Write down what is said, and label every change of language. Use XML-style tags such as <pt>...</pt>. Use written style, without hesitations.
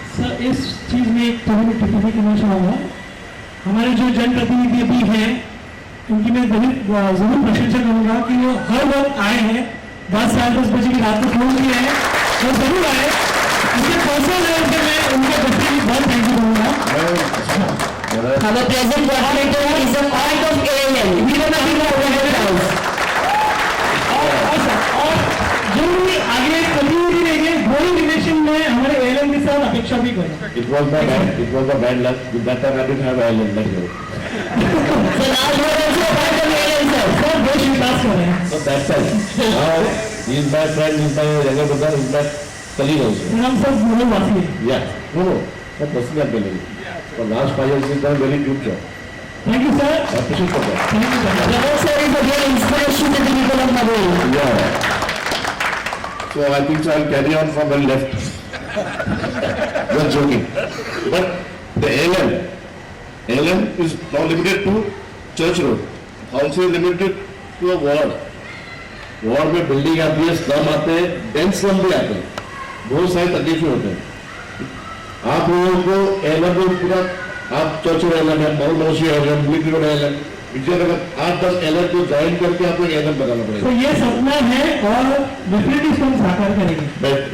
<hi>Sir इस चीज में एक थोड़ी मैं टिप्पणी करना चाहूँगा। हमारे जो जनप्रतिनिधि भी हैं उनकी मैं जरूर प्रशंसा करूँगा कि वो हर वक्त आए हैं, 10 साढ़े 10 बजे की रात को फोन किए हैं, वो जरूर आए। उनके पर्सनल लेवल पे मैं उनका डेफिनेटली बहुत थैंक यू करूँगा।</hi> <en>Our present coordinator is a part of ALM. We don't have to overhead house.</en> <hi>और जो भी आगे कंटिन्यूटी रहेंगे, ग्रोइंग रिलेशन में हमारे ALM के साथ अपेक्षा भी करें।</hi> <en>It was the bad luck. With that time I didn't have ILM like you. So now you are also a part of ALM, sir.</en> <hi>Sir देश विकास कर रहे हैं।</hi> <en>So that's it. Now he is my friend, he is my younger brother, he is my colleague also.</en> <hi>Sir हम सब मूल वासी हैं।</hi> <en>Yeah. No. That personally I'm telling you. For last 5 years he's done a very good job. Thank you sir. I appreciate for that. Thank you sir. Prabhu sir is again inspiration to the people of Nagore. Yeah. So I think so I'll carry on from the left. Just joking. But the ALM is now limited to Church Road. Council is limited to a ward.</en> <hi>Ward में building आती है, slum आते हैं, dense slum भी आते हैं, बहुत सारी तकलीफें होते हैं। आप लोगों को एलएम को पूरा आप चर्च एलएम है, मौसी LM, military road LM, Vijayanagar 8-10 LM को ज्वाइन करके आपको एलएम बनाना पड़ेगा। तो ये सपना है और डेफिनेटली इसको हम साकार करेंगे।</hi>